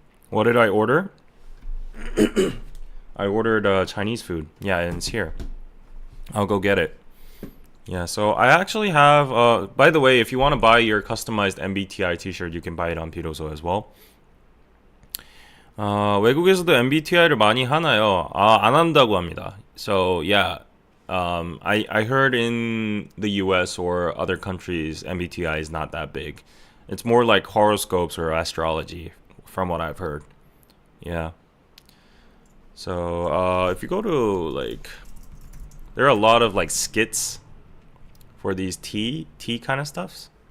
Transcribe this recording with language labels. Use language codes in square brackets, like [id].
[en] What did I order? I ordered Chinese food. Yeah, and it's here. I'll go get it. Yeah, so I actually have, by the way, if you want to buy your customized MBTI t-shirt, you can buy it on Piroso as well. [ko] 외국에서도 MBTI를 많이 하나요? 안 한다고 합니다. [en] So, yeah, I heard in the US or other countries, MBTI is not that big. It's more like horoscopes or astrology, from what I've heard. Yeah. So, if you go to, like, there are a lot of, like, skits for these T kind of stuffs.